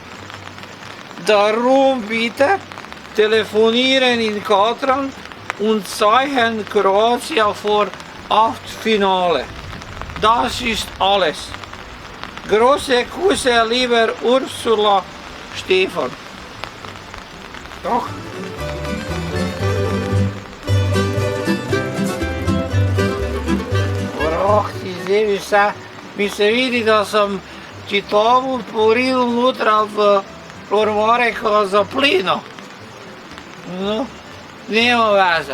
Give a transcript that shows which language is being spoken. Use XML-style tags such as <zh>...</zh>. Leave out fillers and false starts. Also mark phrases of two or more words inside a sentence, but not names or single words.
<de>Darum bitte telefonieren in Katran und zeigen Kroatien vor Achtelfinale. Das ist alles. Große Küsse, lieber Ursula, Stefan. Doch.</de> <sl>Zdaj vse, mi se vidi, da sem čitavu poril nutra v ormare, ko za plino.</sl> <hr>No, nema veze.</hr>